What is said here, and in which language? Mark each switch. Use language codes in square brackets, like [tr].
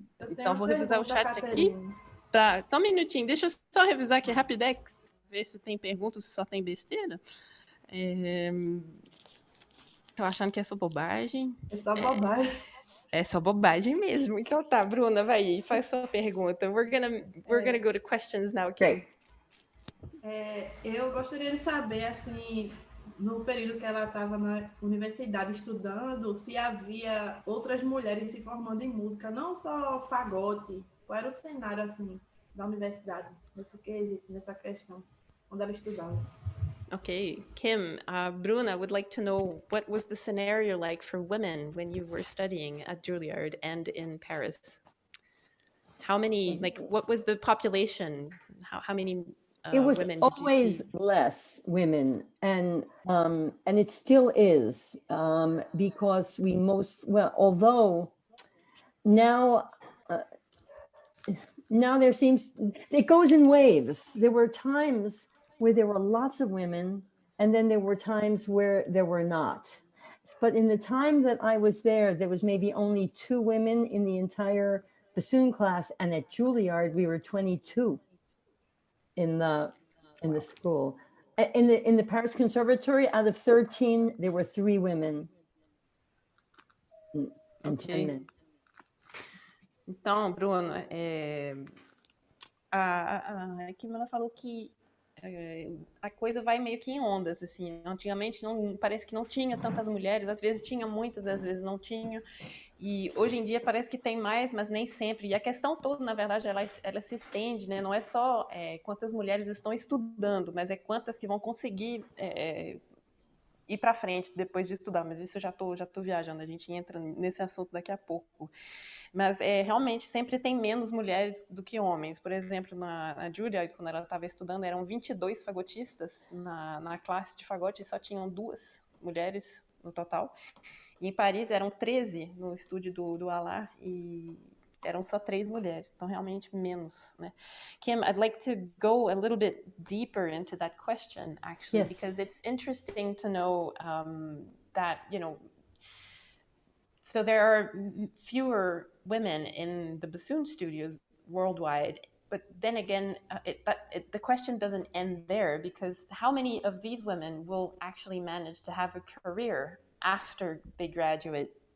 [pt] Então vou revisar o chat aqui. Tá, só um minutinho, deixa eu só revisar aqui rapidex, ver se tem perguntas, se só tem besteira. Tô achando que é só bobagem. É só bobagem. É só bobagem mesmo. Então tá, Bruna, vai aí, faz sua pergunta. [en] We're gonna go to questions now, Kim. Great. [pt] Eu gostaria de saber, assim, no período que ela estava na universidade estudando, se havia outras mulheres se formando em música, não só fagote. Qual era o cenário, assim, da universidade, nesse quesito, nessa questão, quando ela estudava? [en] Okay, Kim, Bruna would like to know what was the scenario like for women when you were studying at Juilliard and in Paris? How many, like, what was the population? How many It was women did you always see? less women, and it still is, because although now there seems, it goes in waves. There were times where there were lots of women, and then there were times where there were not. But in the time that I was there was maybe only 2 women in the entire bassoon class, and at Juilliard we were 22 in the school. In the Paris Conservatory, out of 13, there were 3 women and 10 men. [pt] Então, Bruno, a Kim ela falou que a coisa vai meio que em ondas, assim. Antigamente parece que não tinha tantas mulheres, às vezes tinha muitas, às vezes não tinha. E hoje em dia parece que tem mais, mas nem sempre. E a questão toda, na verdade, ela se estende, né? Não é só quantas mulheres estão estudando, mas é quantas que vão conseguir ir para frente depois de estudar. Mas isso eu já tô viajando, a gente entra nesse assunto daqui a pouco. Mas realmente sempre tem menos mulheres do que homens. Por exemplo, na Juilliard, quando ela estava estudando, eram 22 fagotistas na classe de fagote e só tinham 2 mulheres no total. E em Paris eram 13 no estúdio do Allard e eram só 3 mulheres. Então, realmente menos, né? [en] Kim, I'd like to go a little bit deeper into that question, actually, Yes. because it's interesting to know that, so there are fewer women in the bassoon studios worldwide, but then again, the question doesn't end there, because how many of these women will actually manage to have a career after they graduate?